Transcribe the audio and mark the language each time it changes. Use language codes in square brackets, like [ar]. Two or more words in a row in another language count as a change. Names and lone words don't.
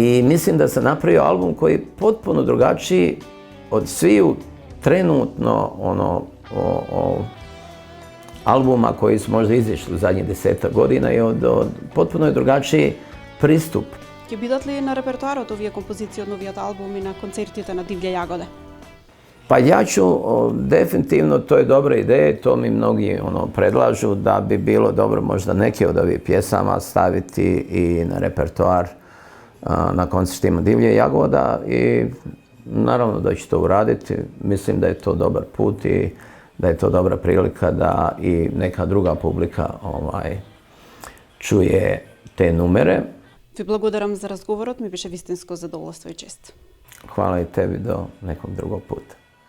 [bs] mislim da sam napravio album koji je potpuno drugačiji od sviju trenutno albuma koji su možda izišli u zadnjih 10 godina i potpuno je drugačiji pristup. [mk] Ќе бидат ли на репертоарот овие композиции од новиот албум и на концертите на Divlje jagode? [bs] Pa ja ću definitivno, to je dobra ideja, to mi mnogi predlažu da bi bilo dobro možda neke od ovih pjesama staviti i na repertoar na koncertima Divlje jagoda i naravno da ću to uraditi. Mislim da je to dobar put i da je to dobra prilika da i neka druga publika čuje te numere. [mk] Ви благодарам за разговорот, ми беше вистинско задоволство и чест. [bs] Hvala i tebi, do nekog drugog puta.